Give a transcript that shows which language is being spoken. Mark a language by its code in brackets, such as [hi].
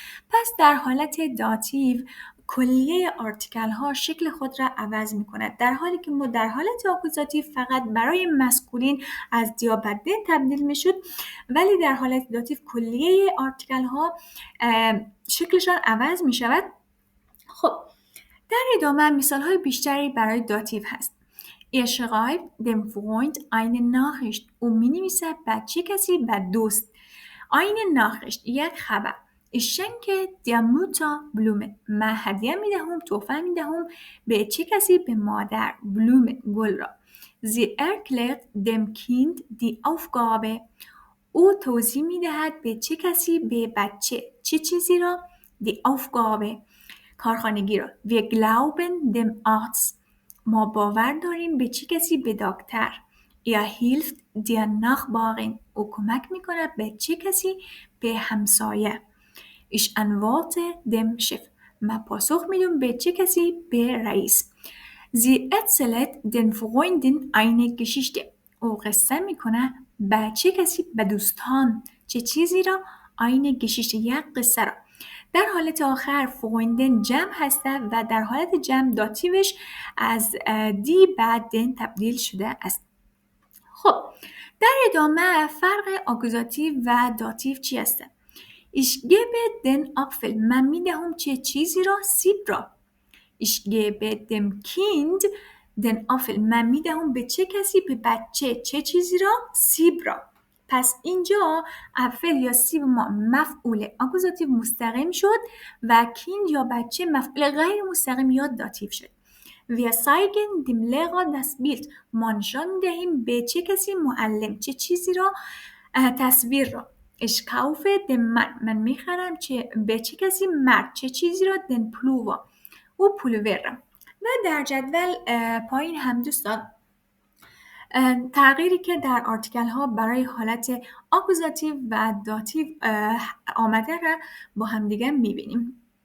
[fa] پس در حالت داتیو کلیه آرتیکل ها شکل خود را عوض میکند، در حالی که ما در حالت اکوزاتیو فقط برای مسکولین از دیا به دن تبدیل میشد، ولی در حالت داتیو کلیه آرتیکل ها شکلشان عوض میشود. خب در ادامه مثال های بیشتری برای داتیو هست. [de] Er schreibt dem Freund eine Nachricht [fa] و می نویسه به چه کسی؟ به دوست. [de] eine Nachricht [fa] یک خبر. [de] Ich schenke der Mutter Blumen. [fa] من هدیه می دهم، تحفه می دهم به چه کسی؟ به مادر. Blumen گل را. [de] Sie erklärt dem Kind die Aufgabe. [fa] او توضیح می دهد به چه کسی؟ به بچه. چه چیزی را؟ [de] Die Aufgabe [fa] کارخانگی را. [de] Wir glauben dem Arzt. [fa] ما باور داریم به چه کسی؟ به دکتر. [de] Er hilft der Nachbarin. [fa] او کمک می کند به چه کسی؟ به همسایه. [de] Ich antworte dem Chef. [fa] من پاسخ میدم به چه کسی؟ به رئیس. [de] Sie erzählt den Freunden eine Geschichte. [fa] او قصه میکنه به چه کسی؟ به دوستان. چه چیزی را؟ [de] eine Geschichte [fa] یک قصه را. در حالت آخر فرویندن جمع هسته و در حالت جمع داتیوش از دی بعد دن تبدیل شده است. خب در ادامه فرق آکوزاتیو و داتیو چی هسته؟ [de] Ich gebe den Apfel. [fa] من میدهم چه چیزی را؟ سیب را. [de] Ich gebe dem Kind den Apfel. [fa] من میدهم به چه کسی؟ به بچه. چه چیزی را؟ سیب را. پس اینجا اپل یا سیب ما مفعول آکوزاتیو مستقیم شد و کیند یا بچه مفعول غیر مستقیم یا داتیو شد. [de] Wir zeigen dem Lehrer das Bild. [fa] ما نشان دهیم به چه کسی؟ معلم. چه چیزی را؟ تصویر را. [de] Ich kaufe dem Mann. [fa] من میخرم به چه کسی؟ مرد. چه چیزی را؟ [de] Den Pullover. [fa] او پولوور را. و در جدول پایین هم دوستان تغییری که در آرتیکل ها برای حالت آکوزاتیو و داتیو آمده را با هم دیگه میبینیم.